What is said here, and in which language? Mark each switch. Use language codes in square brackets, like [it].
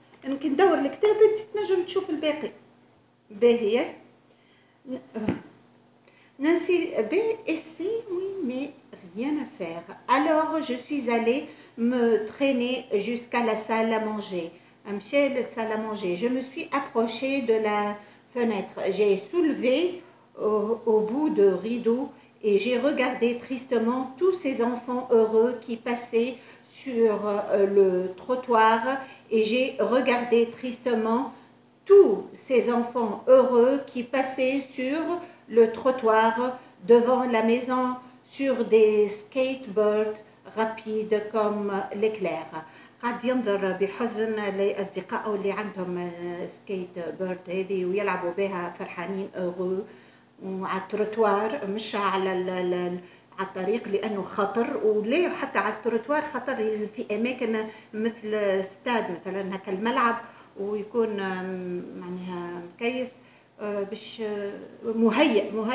[ar] أنا كي ندور الكتاب أنت تنجم تشوف الباقي. باهية. [fr] Nancy B, essaie, oui, mais rien à faire. Alors, je suis allée me traîner jusqu'à la salle à manger. La salle à manger. Je me suis approchée de la fenêtre. J'ai soulevé au bout de rideau et j'ai regardé tristement tous ces enfants heureux qui passaient sur le trottoir et j'ai regardé tristement tous ces enfants heureux qui passaient sur le trottoir devant la maison sur des skateboards rapides comme l'éclair. [ar] قاعد ينظر بحزن لأصدقائه اللي عندهم سكيت بورد هذه ويلعبوا بها فرحانين heureux وعلى التروتوار مش على الطريق لأنه خطر ولا حتى على التروتوار خطر لازم في أماكن مثل استاد مثلا هكا الملعب ويكون معناها مكيس باش مهيئ